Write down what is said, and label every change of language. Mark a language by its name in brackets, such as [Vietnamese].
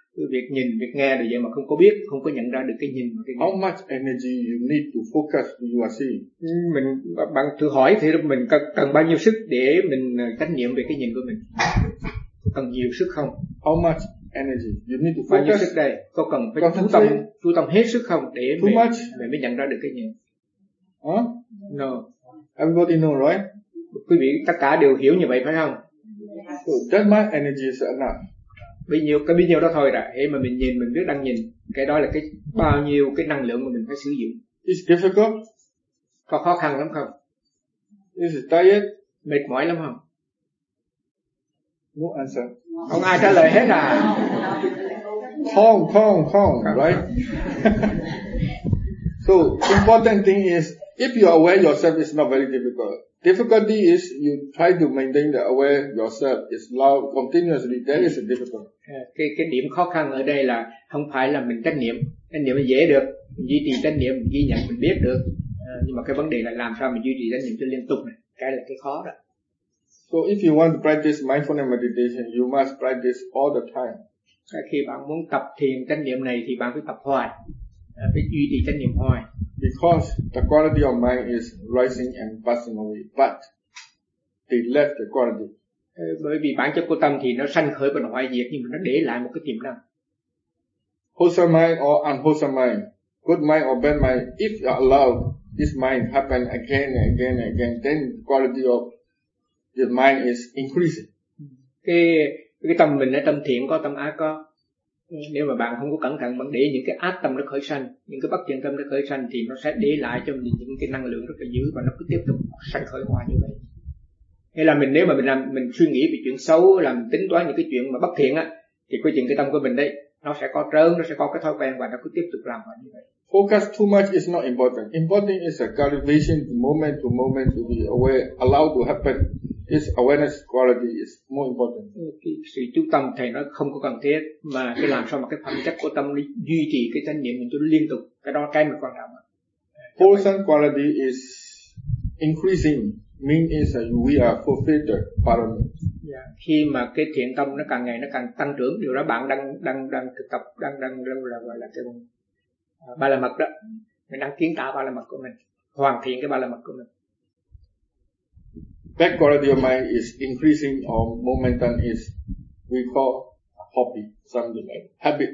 [Vietnamese] Việc nhìn, việc nghe được vậy mà không có biết, không có nhận ra được cái nhìn. [English] How much energy you need to focus when you are seeing? [Vietnamese] Bạn thử hỏi thì mình cần bao nhiêu sức để mình trách nhiệm về cái nhìn của mình? Cần nhiều sức không? [English] How much energy you need to focus? [Vietnamese] Bao nhiêu sức đây? Có cần phải chú tâm hết sức không để mình mới nhận ra được cái nhìn? [English] No. Everybody know, right? [Vietnamese] Quý vị tất cả đều hiểu như vậy phải không? [English] So that much energy is enough. [Vietnamese] Bấy nhiêu đó thôi đã. Thế mà mình nhìn, mình biết đang nhìn, cái đó là cái bao nhiêu cái năng lượng mà mình phải sử dụng. [English] It's difficult. [Vietnamese] Có khó khăn lắm không? [English] Is it tired? [Vietnamese] Mệt mỏi lắm không? [English] No answer. [Vietnamese] Không ai trả lời hết à? Không, right? [English] So important thing is, if you are aware yourself, it's not very difficult. difficulty is you try to maintain the aware yourself is love continuously. That is a difficulty. [Vietnamese] Cái điểm khó khăn ở đây là không phải là mình tránh niệm dễ được, mình duy trì tránh niệm, mình ghi nhận, mình biết được. Nhưng mà cái vấn đề là làm sao mình duy trì tránh niệm cho liên tục này, cái là cái khó đó. [English] So if you want to practice mindfulness meditation, you must practice all the time. [Vietnamese] Khi bạn muốn tập thiền chánh niệm này thì bạn phải tập hoài, phải duy trì chánh niệm hoài. [English] Because the quality of mind is rising and passing away, but the left the quality. [Vietnamese] Bởi vì bản chất của tâm thì nó sanh khởi và hoại diệt, nhưng mà nó để lại một cái tiềm năng. [English] Wholesome mind or unwholesome mind, good mind or bad mind, if you allow this mind happen again and again and again, then the quality of your mind is increasing. [Vietnamese] Cái tâm mình là tâm thiện có, tâm ác có. Nếu mà bạn không có cẩn thận, bạn để những cái ác tâm nó khởi sanh, những cái bất thiện tâm nó khởi sanh, thì nó sẽ để lại cho mình những cái năng lượng rất là dữ và nó cứ tiếp tục sanh khởi hoài như vậy. Hay là mình, nếu mà mình suy nghĩ về chuyện xấu, làm tính toán những cái chuyện mà bất thiện á, thì cái chuyện cái tâm của mình đấy nó sẽ có trớn, nó sẽ có cái thói quen và nó cứ tiếp tục làm hoài như vậy. [English] Focus too much is not important. Important is a cultivation moment to moment to be aware, allow to happen. This awareness quality is more important. Okay. [Vietnamese] Sự chú tâm thầy nói không có cần thiết, mà cái làm sao mà cái phẩm chất của tâm duy trì cái chánh niệm mình cho liên tục, cái đó cái mà quan trọng. [English] Wholesome quality is increasing, means that we are fulfilled the parami. Yeah. [Vietnamese] Khi mà cái thiện tâm nó càng ngày nó càng tăng trưởng, điều đó bạn đang thực tập, đang là gọi là cái ba la mật đó, mình đang kiến tạo ba la mật của mình, hoàn thiện cái ba la mật của mình. [English] Bad quality of mind is increasing or momentum is we call a hobby, something like habit.